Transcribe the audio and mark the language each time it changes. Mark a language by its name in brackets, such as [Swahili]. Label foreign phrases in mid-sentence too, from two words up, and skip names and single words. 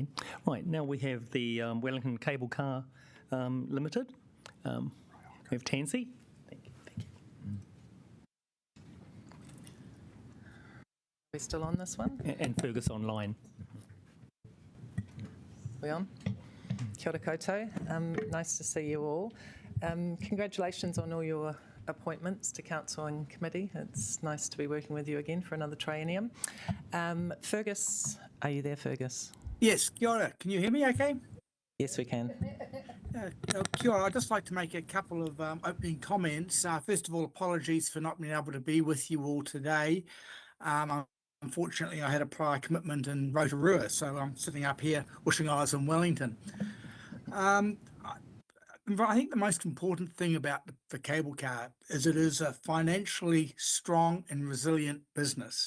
[English] Right, now we have the Wellington Cable Car Limited. We have Tansy. Thank you. We're still on this one? And Fergus online. We on? [Māori] Kia ora koutou. [English] Nice to see you all. Congratulations on all your appointments to council and committee. It's nice to be working with you again for another triennium. Fergus, are you there, Fergus? Yes, [Māori] kia ora. [English] Can you hear me okay? Yes, we can. [Māori] Kia ora. [English] I'd just like to make a couple of opening comments. First of all, apologies for not being able to be with you all today. Unfortunately, I had a prior commitment in Rotorua, so I'm sitting up here wishing I was in Wellington. I think the most important thing about the cable car is it is a financially strong and resilient business.